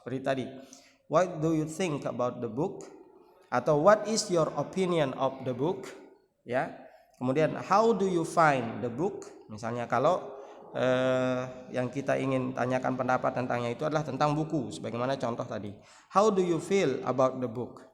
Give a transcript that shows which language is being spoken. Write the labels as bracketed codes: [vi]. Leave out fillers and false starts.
[en] Seperti tadi, what do you think about the book, atau what is your opinion of the book, ya. [id] Kemudian how do you find the book, misalnya kalau yang kita ingin tanyakan pendapat tentangnya itu adalah tentang buku, sebagaimana contoh tadi. [en] How do you feel about the book?